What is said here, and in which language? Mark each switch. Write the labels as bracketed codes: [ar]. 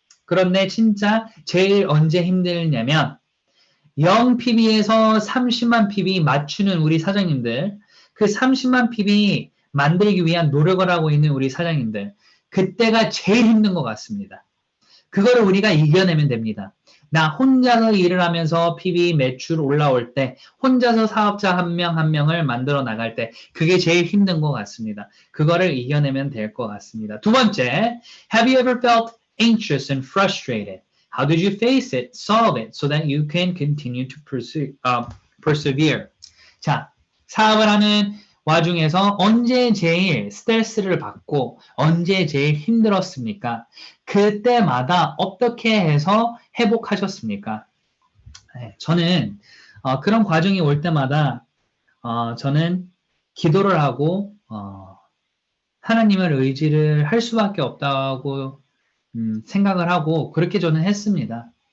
[ko] 그런데 진짜 제일 언제 힘들냐면 0PB에서 30만 PB 맞추는 우리 사장님들, 그 30만 PB 만들기 위한 노력을 하고 있는 우리 사장님들, 그때가 제일 힘든 것 같습니다. 그거를 우리가 이겨내면 됩니다. 나 혼자서 일을 하면서 PB 매출 올라올 때, 혼자서 사업자 한 명 한 명을 만들어 나갈 때, 그게 제일 힘든 것 같습니다. 그거를 이겨내면 될 것 같습니다. 두 번째, [en] Have you ever felt anxious and frustrated? How did you face it, solve it, so that you can continue to persevere? [ko] 자, 사업을 하는 와중에서 언제 제일 스트레스를 받고 언제 제일 힘들었습니까? 그때마다 어떻게 해서 회복하셨습니까? 네, 저는 그런 과정이 올 때마다 저는 기도를 하고 하나님을 의지를 할 수밖에 없다고 생각을 하고 그렇게 저는 했습니다.